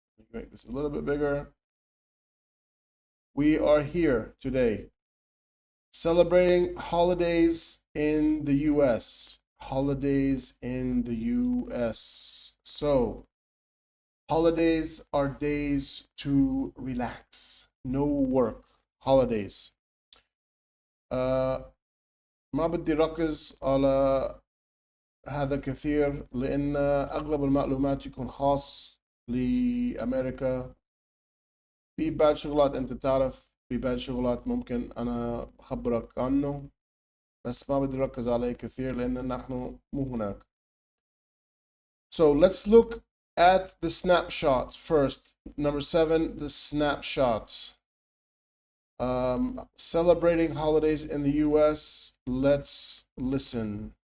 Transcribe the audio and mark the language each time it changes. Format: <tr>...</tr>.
<en>Make this a little bit bigger. We are here today celebrating holidays in the US. Holidays in the US. So, holidays are days to relax. No work. Holidays.</en> <ar>ما بدي ركز على هذا كثير لأن أغلب المعلومات يكون خاص لأمريكا. في بعض شغلات أنت تعرف، في بعض شغلات ممكن أنا أخبرك عنه، بس ما بدي أركز عليه كثير لأن نحن مو هناك.</ar> <en>So let's look at the snapshot first. Number 7, the snapshot. Celebrating holidays in the US. Let's listen.</en>